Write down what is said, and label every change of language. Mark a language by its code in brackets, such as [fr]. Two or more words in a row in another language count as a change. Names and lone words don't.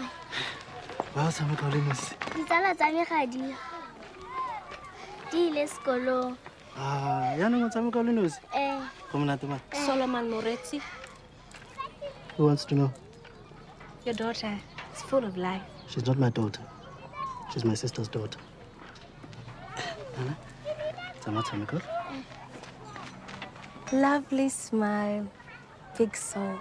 [tn] Ba tshameka le nosi. Ditsala tsa me ga di ile sekolong. Yaanong o tshameka le nosi? Go monate man. Solomon Moretsi. [en] Who wants to know? Your daughter is full of life. She's not my daughter. She's my sister's daughter. [tn] Nana, tshameka. [en] Lovely smile, big soul.